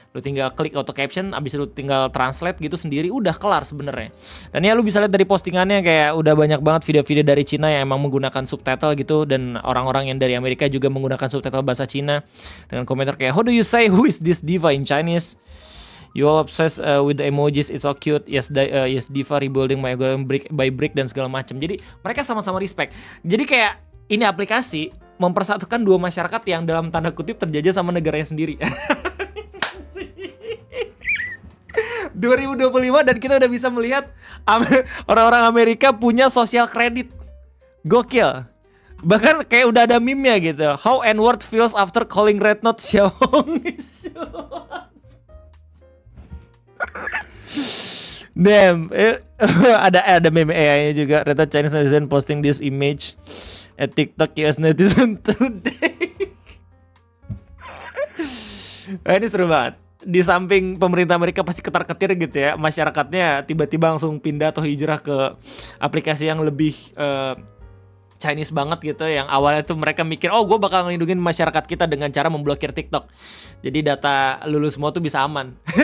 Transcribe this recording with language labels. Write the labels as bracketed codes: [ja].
[id] Lu tinggal klik auto caption, abis itu tinggal translate gitu sendiri, udah kelar sebenarnya. Dan ya lu bisa lihat dari postingannya kayak udah banyak banget video-video dari Cina yang emang menggunakan subtitle gitu, dan orang-orang yang dari Amerika juga menggunakan subtitle bahasa Cina dengan komentar kayak [en] how do you say who is this diva in Chinese? You all obsessed with the emojis, it's so cute. Yes, yes diva rebuilding my algorithm brick by brick [id] dan segala macam. Jadi mereka sama-sama respect. Jadi kayak ini aplikasi mempersatukan dua masyarakat yang dalam tanda kutip terjajah sama negaranya sendiri. 2025 dan kita udah bisa melihat orang-orang Amerika punya sosial kredit. Gokil. Bahkan kayak udah ada meme-nya gitu. [en] How N-word feels after calling Red Note Xiaohongshu. [id] Damn, ada meme AI-nya juga. [en] Rata Chinese netizen posting this image at TikTok US netizen today. [id] Ini seru banget. Di samping pemerintah Amerika pasti ketar-ketir gitu ya, masyarakatnya tiba-tiba langsung pindah atau hijrah ke aplikasi yang lebih Chinese banget gitu, yang awalnya tuh mereka mikir, oh gue bakal ngelindungin masyarakat kita dengan cara memblokir TikTok, jadi data lulu semua tuh bisa aman.